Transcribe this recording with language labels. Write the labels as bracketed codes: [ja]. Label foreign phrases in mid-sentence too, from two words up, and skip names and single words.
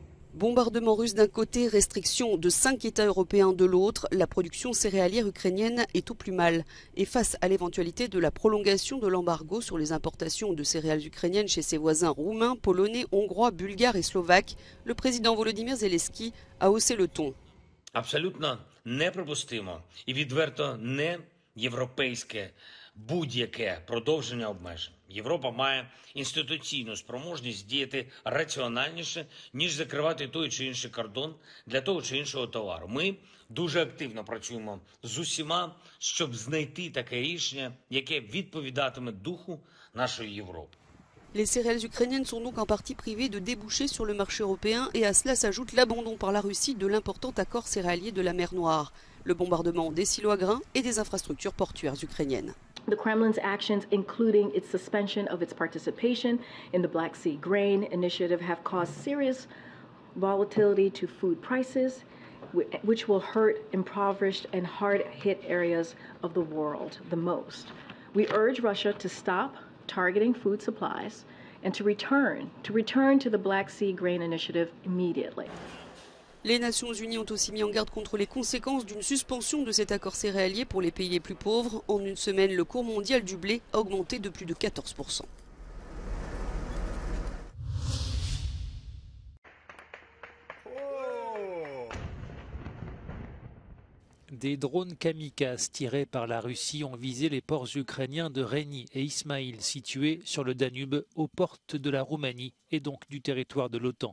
[fr] Bombardement russe d'un côté, restriction de 5 États européens de l'autre, la production céréalière ukrainienne est au plus mal. Et face à l'éventualité de la prolongation de l'embargo sur les importations de céréales ukrainiennes chez ses voisins roumains, polonais, hongrois, bulgares et slovaques, le président Volodymyr Zelensky a haussé le ton. [uk] Абсолютно неприпустимо і відверто не європейське будь-яке продовження обмежень. Європа має інституційну спроможність діяти раціональніше, ніж закривати той чи інший кордон для того чи іншого товару. Ми дуже активно працюємо з усіма, щоб знайти таке рішення, яке відповідатиме духу нашої Європи. [fr] Les céréales ukrainiennes sont donc en partie privées de débouchés sur le marché européen et à cela s'ajoute l'abandon par la Russie de l'important accord céréalier de la mer Noire, le bombardement des silos à grains et des infrastructures portuaires ukrainiennes. [en] The Kremlin's actions, including its suspension of its participation in the Black Sea Grain Initiative, have caused serious volatility to food prices, which will hurt impoverished and hard-hit areas of the world the most. We urge Russia to stop targeting food supplies and to return to the Black Sea Grain Initiative immediately. [fr] Les Nations Unies ont aussi mis en garde contre les conséquences d'une suspension de cet accord céréalier pour les pays les plus pauvres. En une semaine, le cours mondial du blé a augmenté de plus de 14%. Des drones kamikazes tirés par la Russie ont visé les ports ukrainiens de Reni et Ismail, situés sur le Danube, aux portes de la Roumanie et donc du territoire de l'OTAN.